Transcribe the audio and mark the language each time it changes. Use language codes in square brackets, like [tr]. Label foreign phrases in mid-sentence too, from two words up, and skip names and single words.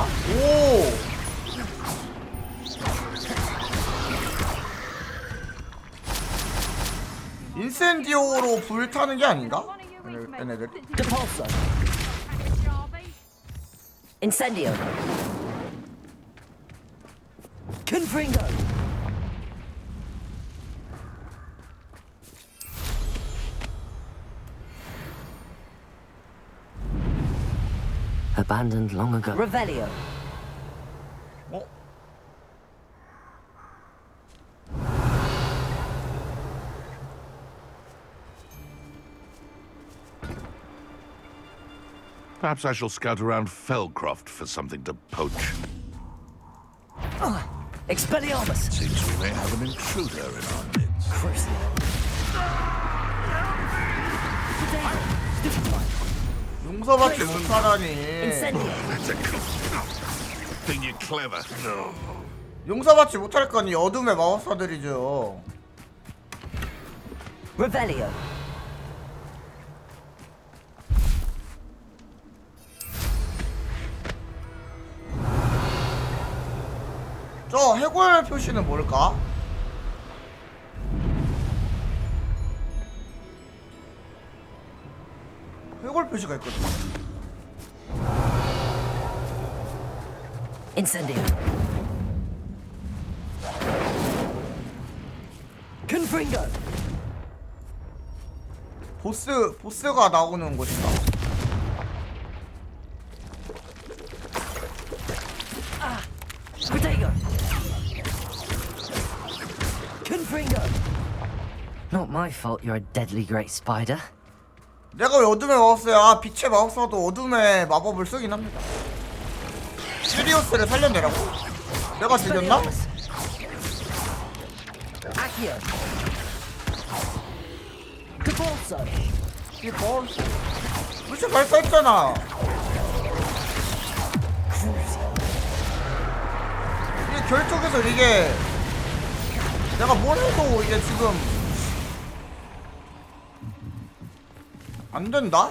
[ko] 오. 인센디오로 불타는 게 아닌가? 얘네들. [en] Incendio. Confringo. Abandoned long ago. Revelio. [ko] 어? [en] Perhaps I shall scout around Felcroft for something to poach. Expelliarmus. Seems we may have an intruder in our midst. [ko] 용서받지 못하다니. [en] That's a cool. Think you're clever? No. [ko] 용서받지 못할 건 이 어둠의 마법사들이죠. [en] Revelio. [ko] 저 해골 표시는 뭘까? 해골 표시가 있거든. [en] Incendio. Confringo. [ko] 보스가 나오는 곳이다. [en] Protego. Confringo. Not my fault you're a deadly great spider. [ko] 내가 왜 어둠의 마법사야? 빛의 마법사도 어둠의 마법을 쓰긴 합니다. 시리우스를 살려내라고? 내가 들렸나? [en] Accio. Capolso. [ko] 이거 물체 발사했잖아. 이게 결쪽에서 이게 내가 뭘 해도 이게 지금 안 된다?